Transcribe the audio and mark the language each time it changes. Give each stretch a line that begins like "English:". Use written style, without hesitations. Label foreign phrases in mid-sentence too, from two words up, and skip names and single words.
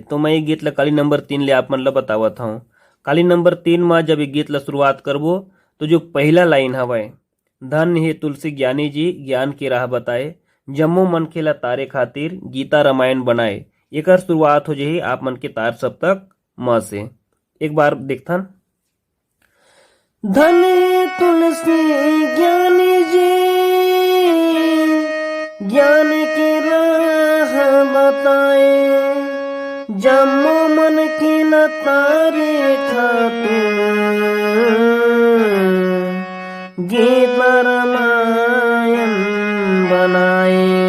Chhattisgarhi: तो मैं ये गीत ला काली नंबर 3 ले आप मन ला बतावत हूँ। काली नंबर 3 में जब ये गीत ला शुरुआत करबो तो जो पहला लाइन हवे, धन हे तुलसी ज्ञानी जी ज्ञान की राह बताए, जम्मो मन खेला तारे खातिर गीता रामायण बनाए। एक शुरुआत हो जाही आप मन के तार सप्तक म से। एक बार देखथन। धन तुलसी ज्ञानी जी ज्ञान की राह बताए, जम्मो मन की तारे खातिर गीता रामायण बनाए।